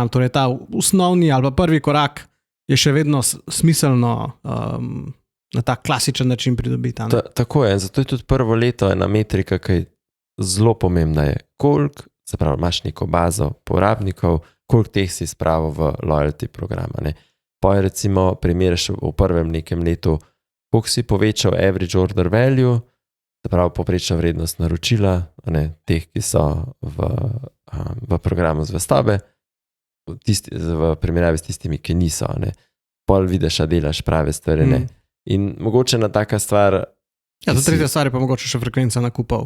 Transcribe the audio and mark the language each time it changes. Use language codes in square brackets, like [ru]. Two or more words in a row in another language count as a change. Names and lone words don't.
[sl] Torej ta osnovni ali pa prvi korak je še vedno smiselno na ta klasičen način pridobiti. Tako je, zato je tudi prvo leto ena metrika, ki je zelo pomembna, je koliko, se pravi, imaš neko bazo porabnikov, koliko teh si spravil v loyalty programa. Pa je recimo primeriš v prvem nekem letu, koliko si povečal [en] average order value, [sl] se pravi povprečna vrednost naročila, teh, ki so v programu zvestobe, v primerjavi s tistimi, ki niso. Pol vidiš, a delaš prave stvari. In mogoče na taka stvar... Ja, za tretja stvar je pa mogoče še frekvenca nakupov.